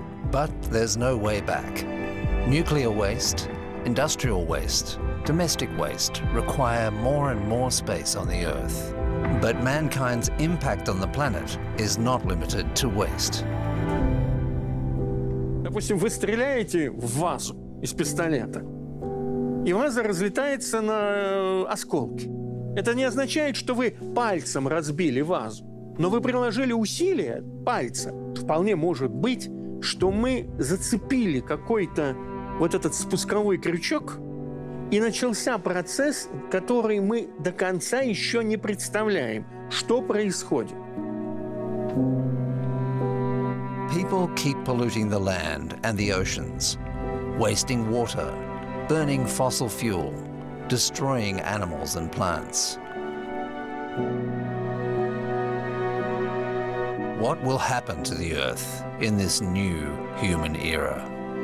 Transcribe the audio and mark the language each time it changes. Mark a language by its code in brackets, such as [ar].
[en] But there's no way back. Nuclear waste, industrial waste, domestic waste require more and more space on the Earth. But mankind's impact on the planet is not limited to waste. [ru] Допустим, вы стреляете в вазу из пистолета, и ваза разлетается на осколки. Это не означает, что вы пальцем разбили вазу, но вы приложили усилия пальца. Вполне может быть, что мы зацепили какой-то вот этот спусковой крючок, и начался процесс, который мы до конца еще не представляем, что происходит. [en] People keep polluting the land and the oceans, wasting water, burning fossil fuel, destroying animals and plants. What will happen to the Earth in this new human era?